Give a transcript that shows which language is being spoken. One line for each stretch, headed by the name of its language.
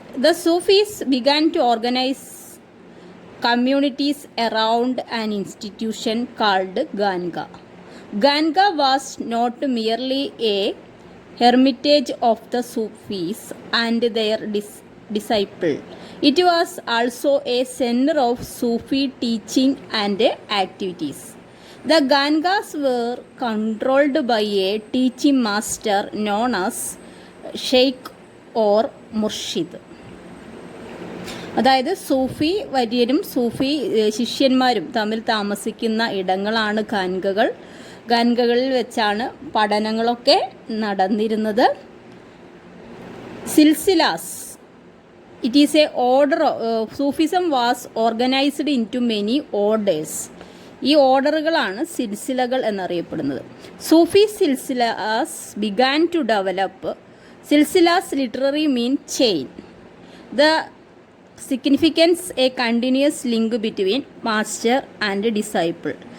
English: The Sufis began to organize communities around an institution called ഗാൻക. ഗാൻക was not merely a hermitage of the Sufis and their disciple. It was also a center of Sufi teaching and activities. The Gangas were controlled by a teaching master known as Sheikh or Murshid.
Malayalam: അതായത് സൂഫി വര്യരും സൂഫി ശിഷ്യന്മാരും തമ്മിൽ താമസിക്കുന്ന ഇടങ്ങളാണ് ഗാൻകകൾ. ഗാൻകകളിൽ വെച്ചാണ് പഠനങ്ങളൊക്കെ നടന്നിരുന്നത്.
English: സിൽസിലാസ്, it is a order. Sufism was organized into many orders.
Malayalam: ഈ ഓർഡറുകളാണ് സിൽസിലകൾ എന്നറിയപ്പെടുന്നത്.
English: Sufi സിൽസിലാസ് began to develop. സിൽസിലാസ് literary mean chain. The significance a continuous link between master and disciple.